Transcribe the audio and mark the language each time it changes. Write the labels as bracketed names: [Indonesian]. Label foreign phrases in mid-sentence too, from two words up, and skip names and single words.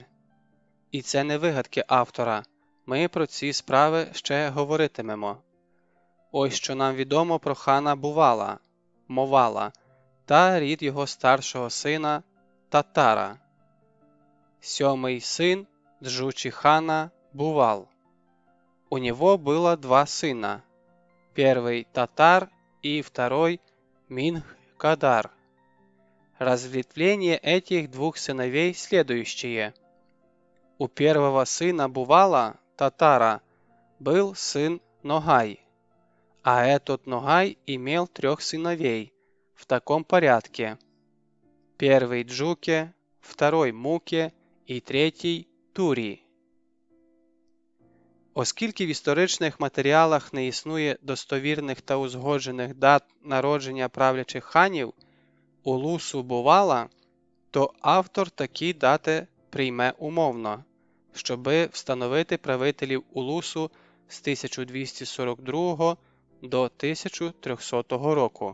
[Ukrainian] І це не вигадки автора, ми про ці справи ще говоритимемо. Ось що нам відомо про хана Бувала, Мовала, та рід його старшого сина Татара. [Russian] 7-й сын Джучи-хана Бувал. У него было 2 сына, первый Татар и второй Минг-Кадар. Разветвление этих 2 сыновей следующее. У первого сына Бувала, Татара, был сын Ногай, а этот Ногай имел 3 сыновей в таком порядке. Первый Джуке, второй Муке [Ukrainian] і третій [Russian] Турі. [Ukrainian] Оскільки в історичних матеріалах не існує достовірних та узгоджених дат народження правлячих ханів улусу Бувала, то автор такі дати прийме умовно, щоби встановити правителів улусу з 1242 до 1300 року.